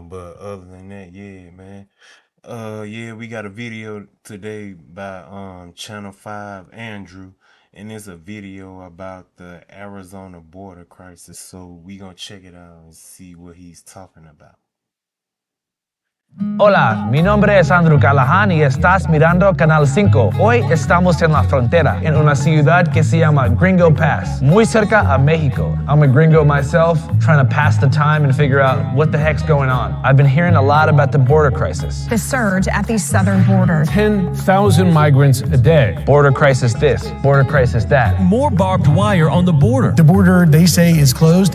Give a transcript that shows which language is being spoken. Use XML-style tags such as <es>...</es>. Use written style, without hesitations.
<en>But other than that, yeah, man. Yeah, we got a video today by Channel 5 Andrew, and it's a video about the Arizona border crisis. So we gonna check it out and see what he's talking about.</en> <es>Hola, mi nombre es Andrew Callahan y estás mirando Canal 5. Hoy estamos en la frontera, en una ciudad que se llama Gringo Pass, muy cerca a Mexico.</es> <en>I'm a gringo myself, trying to pass the time and figure out what the heck's going on. I've been hearing a lot about the border crisis. The surge at the southern border. 10,000 migrants a day. Border crisis this, border crisis that. More barbed wire on the border. The border, they say, is closed.</en>